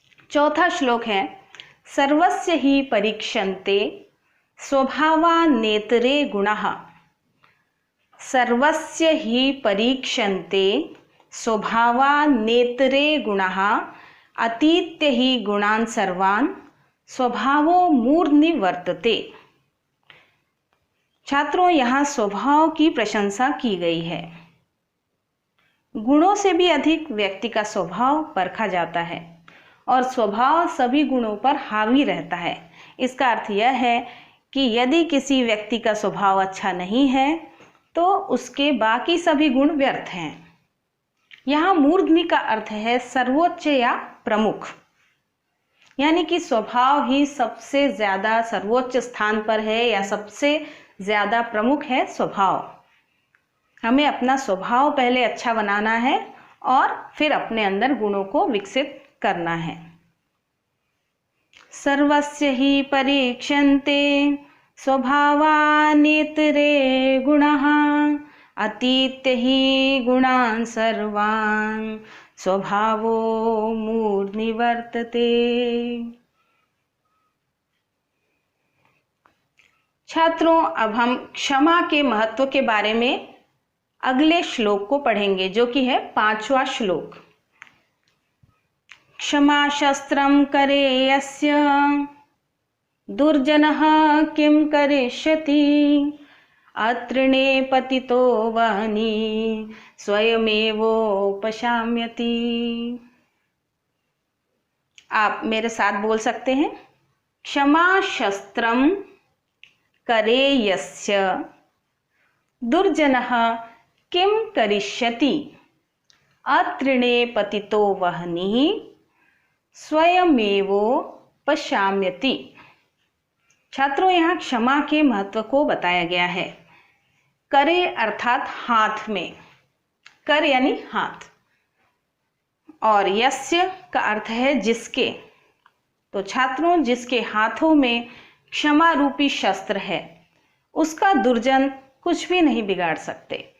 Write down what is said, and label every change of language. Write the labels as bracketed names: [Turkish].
[Hindi] चौथा श्लोक है। [Sanskrit] सर्वस्य हि परीक्षन्ते स्वभावान्नेतरे गुणाः। सर्वस्य हि परीक्षन्ते स्वभावान्नेतरे गुणाः अतीत्य हि गुणान् सर्वान् स्वभावो मूर्ध्नि वर्तते। [Hindi] छात्रों, यहाँ स्वभाव की प्रशंसा की गई है। गुणों से भी अधिक व्यक्ति का स्वभाव परखा जाता है और स्वभाव सभी गुणों पर हावी रहता है। इसका अर्थ यह है कि यदि किसी व्यक्ति का स्वभाव अच्छा नहीं है तो उसके बाकी सभी गुण व्यर्थ हैं। यहाँ मूर्ध्नि का अर्थ है सर्वोच्च या प्रमुख, यानी कि स्वभाव ही सबसे ज़्यादा सर्वोच्च स्थान पर है या सबसे ज़्यादा प्रमुख है स्वभाव। हमें अपना स्वभाव पहले अच्छा बनाना है और फिर अपने अंदर गुणों को विकसित करना है। [Sanskrit] सर्वस्य हि परीक्षन्ते स्वभावान्नेतरे गुणाः अतीत्य हि गुणान् सर्वान् स्वभावो मूर्ध्नि वर्तते। [Hindi] छात्रों, अब हम क्षमा के महत्व के बारे में अगले श्लोक को पढ़ेंगे, जो कि है 5वां श्लोक। [Sanskrit] क्षमा शस्त्रं करे यस्य दुर्जनः किं करिष्यति अतृणे पतितो वह्नि स्वयमेवोपशाम्यति। [Hindi] आप मेरे साथ बोल सकते हैं। [Sanskrit] क्षमा शस्त्रं करे यस्य दुर्जनः किं करिष्यति अतृणे पतितो वह्नि स्वयमेवोपशाम्यति। [Hindi] छात्रों, यहाँ क्षमा के महत्व को बताया गया है। करे अर्थात हाथ में, कर यानी हाथ, और यस्य का अर्थ है जिसके। तो छात्रों, जिसके हाथों में क्षमा रूपी शस्त्र है उसका दुर्जन कुछ भी नहीं बिगाड़ सकते।